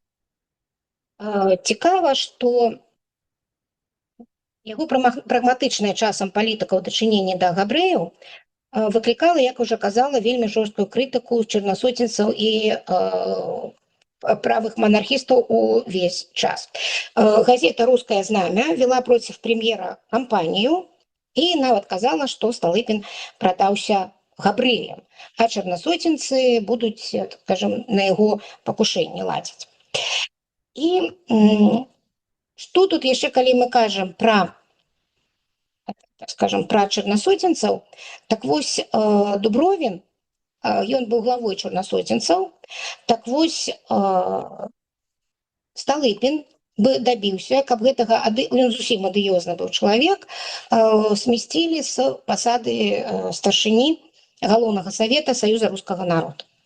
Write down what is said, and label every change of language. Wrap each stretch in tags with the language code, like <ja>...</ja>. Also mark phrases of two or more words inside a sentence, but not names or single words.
<be>Цікава, што яго прагматычная часам палітыка ў дачыненні да габрэяў выклікала, як уже казала, вельмі жорсткую крытыку чарнасоценцаў і</be> <ru>правых монархистов</ru> <be>увесь час.</be> <ru>Газета «Русское знамя» вела против премьера кампанию и</ru> <be>нават казала,</be> <ru>что Столыпин продался габрэям, а чарнасоценцы будут, скажем, на его покушение ладить. И что тут еще,</ru> <be>коли мы кажем про, скажем, про чарнасоценцаў, так вось Дубровин, ён быў главой чарнасоценцаў, так вось Столыпин добіўся, каб гэтага, ён зусім адыёзны быў чалавек, смесцілі з пасады старшыні галоўнага савета Союза рускага народа.</be>